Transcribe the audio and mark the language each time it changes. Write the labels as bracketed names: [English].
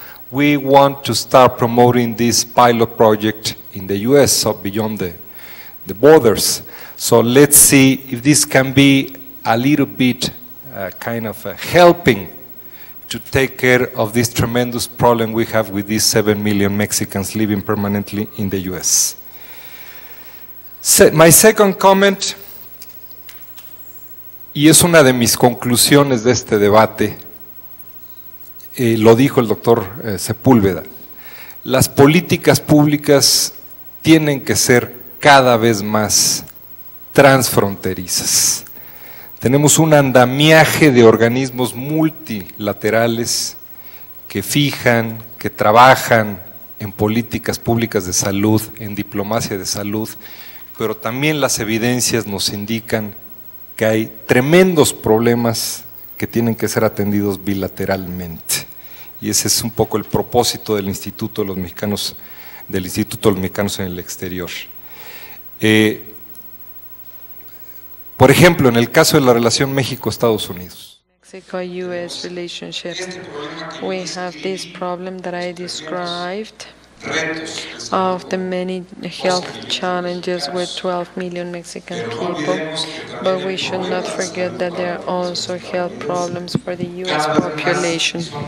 [English] We want to start promoting this pilot project in the US, so beyond the borders. So let's see if this can be a little bit kind of helping to take care of this tremendous problem we have with these 7 million Mexicans living permanently in the US. My second comment, [Spanish] y es una de mis conclusiones de este debate, lo dijo el doctor Sepúlveda, las políticas públicas tienen que ser cada vez más transfronterizas. Tenemos un andamiaje de organismos multilaterales que fijan, que trabajan en políticas públicas de salud, en diplomacia de salud, pero también las evidencias nos indican que hay tremendos problemas que tienen que ser atendidos bilateralmente. Y ese es un poco el propósito del Instituto de los Mexicanos, en el exterior. Por ejemplo, en el caso de la relación México-Estados Unidos. [English] Mexico-US relationships. We have this problem that I described of the many health challenges with 12 million Mexican people, but we should not forget that there are also health problems for the U.S. population.